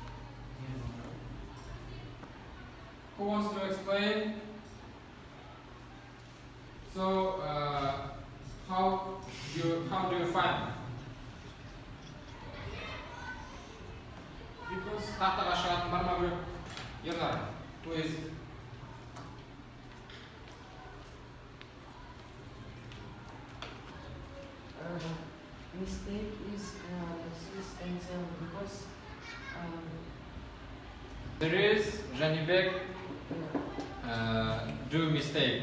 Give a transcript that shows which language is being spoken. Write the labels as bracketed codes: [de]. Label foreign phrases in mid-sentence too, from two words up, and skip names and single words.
[en] Who wants to explain? So, how do you find? [kk] Because тақтаға шығатын бар ма біреу? Ернар, [en] please. Mistake is 6 and 7 because There is Janibek do mistake.